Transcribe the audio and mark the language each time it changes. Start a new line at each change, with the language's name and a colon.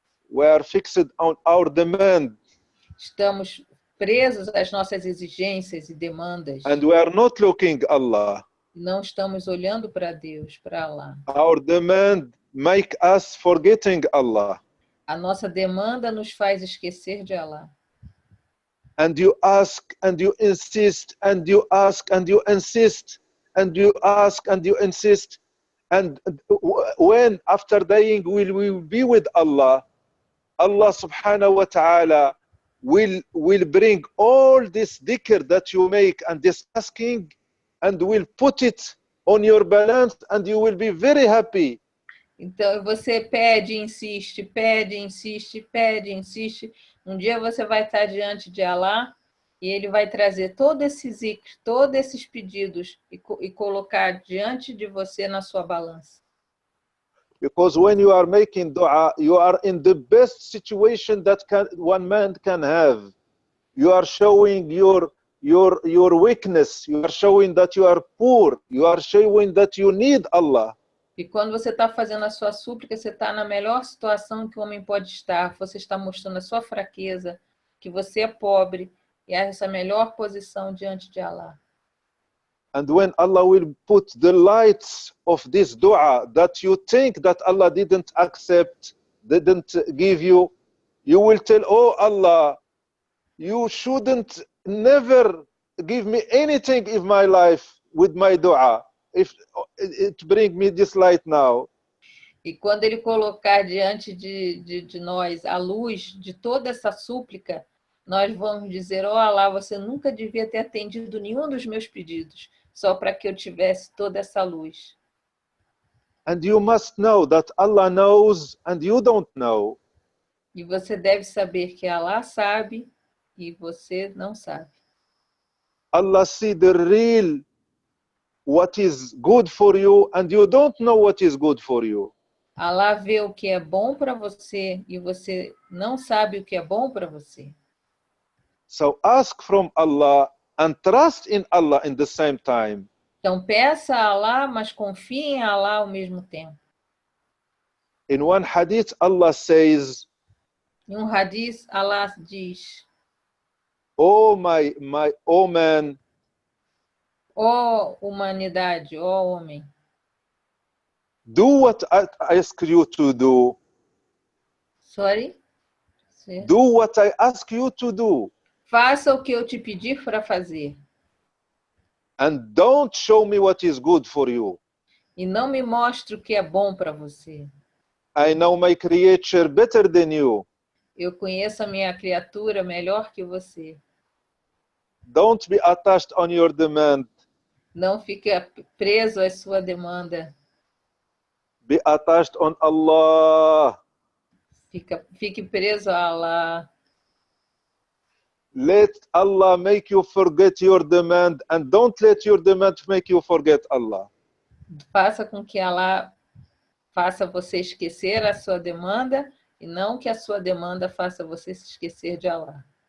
English: We are fixed on our demand.
Portuguese: Estamos presos às nossas exigências e demandas.
English: And we are not looking Allah.
Portuguese: Não estamos olhando para Deus, para Allah.
English: Our demand make us forgetting Allah.
Portuguese: A nossa demanda nos faz esquecer de Allah.
English: And you ask and you insist and you ask and you insist and you ask and you insist. And when after dying will we be with Allah, Allah
Arabic: subhanahu wa ta'ala
English: will bring all this dhikr that you make and this asking and will put it on your balance and you will be very happy.
Portuguese: Então você pede, insiste, pede, insiste, pede, insiste. Um dia você vai estar diante de Allah e ele vai trazer todo esse zikr, todos esses pedidos e colocar diante de você na sua balança.
English: Because when you are making dua, you are in the best situation that one man can have. You are showing your weakness. You are showing that you are poor. You are showing that you need Allah.
Portuguese: E quando você está fazendo a sua súplica, você está na melhor situação que o homem pode estar. Você está mostrando a sua fraqueza, que você é pobre, e essa é a melhor posição diante de Allah.
English: And when Allah will put the lights of this dua that you think that Allah didn't accept, didn't give you, you will tell, oh Allah, you shouldn't never give me anything in my life with my dua. If it bring me this light now.
Portuguese: E quando ele colocar diante de nós a luz de toda essa súplica, nós vamos dizer, oh Allah, você nunca devia ter atendido nenhum dos meus pedidos, só para que eu tivesse toda essa luz.
English: And you must know that Allah knows and you don't know.
Portuguese: E você deve saber que Allah sabe e você não sabe.
English: Allah see the real what is good for you and you don't know what is good for you.
Portuguese: Allah vê o que é bom para você e você não sabe o que é bom para você.
English: So ask from Allah and trust in Allah in the same time.
Portuguese: Então peça a Allah, mas confie em Allah ao mesmo tempo.
English: In one hadith, Allah says,
Portuguese: Em um hadith, Allah diz,
English: oh man,
Portuguese: ó humanidade, ó homem,
English: do what I ask you to do. sorry? Do what I ask you to do.
Portuguese: Faça o que eu te pedir para fazer.
English: And don't show me what is good for you.
Portuguese: E não me mostre o que é bom para você.
English: I know my creature better than you.
Portuguese: Eu conheço a minha criatura melhor que você.
English: Don't be attached on your demand.
Portuguese: Não fique preso à sua demanda.
English: Be attached on Allah.
Portuguese: Fique preso a Allah.
English: Let Allah make you forget your demand and don't let your demand make you forget Allah.
Portuguese: Faça com que Allah faça você esquecer a sua demanda e não que a sua demanda faça você se esquecer de Allah.